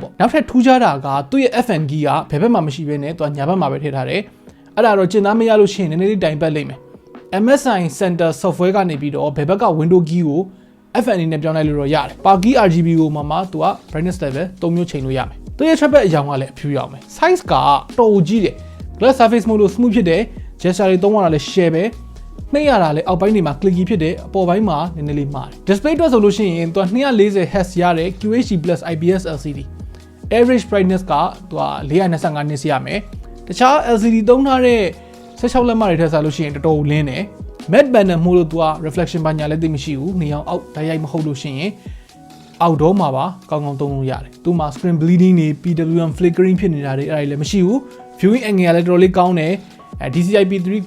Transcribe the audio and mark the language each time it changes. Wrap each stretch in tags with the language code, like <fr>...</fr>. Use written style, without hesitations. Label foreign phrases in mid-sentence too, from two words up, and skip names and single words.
<my>ပေါ့နောက်ထပ်ထူးခြားတာကသူ့ရဲ့</my> <en>FN key</en> <my>ကဘယ်ဘက်မှမရှိဘဲနဲ့သူကညာဘက်မှာပဲထည့်ထားတယ်အဲ့ဒါတော့ကျင်သားမရလို့ရှိရင်နည်းနည်းလေးတိုင်ပတ်လိမ့်မယ်MSI Center software ကနေပြီးတော့ဘယ်ဘက်က</my> <en>window key</en> <my>ကို FN နဲ့ပြောင်းလိုက်လို့တော့ ရတယ်</my> <en>Power key RGB</en> <my>ကိုမှသူက</my> <en>brightness level</en> <my>3မျိုးချိန်လို့ရမယ်သူရဲ့ trackpad အရောင်ကလည်းအဖြူရောင်ပဲ size ကတော်ကြီးတယ်</my> <en>glass surface mode</en> <my>လို့ smooth ဖြစ်တယ် gesture တွေသုံး ရတာလည်း share ပဲနှိပ်ရတာလည်းအောက်ပိုင်းတွေမှာ clicky ဖြစ်တယ်အပေါ်ပိုင်းမှာနည်းနည်းလေးမာတယ် display အတွက်ဆိုလို့ရှိရင် သူက240 Hz ရတဲ့</my> <en>QHD+ IPS LCD average brightness</en> <my>ကသူက425 nits ရမယ်တခြား LCD သုံးထားတဲ့16လက်မတွေထည့်စားလို့ရှိရင်တော်တော်လင်းတယ်</my> <en>matte panel</en> <my>မို့လို့သူက reflection ဘာညာလည်းသိမရှိဘူးနေအောင်အောက်တိုက်ရိုက်မဟုတ်လို့ရှိရင်outdoor မှာပါကောင်းကောင်းသုံးလို့ရတယ်သူမှာ</my> <en>screen bleeding</en> <my>တွေ</my> <en>PWM flickering</en> <my>ဖြစ်နေတာတွေအဲ့ဒါလည်းမရှိဘူး</my> <en>viewing angle</en> <my>ကလည်းတော်တော်လေးကောင်းတယ်DCI-P3</my>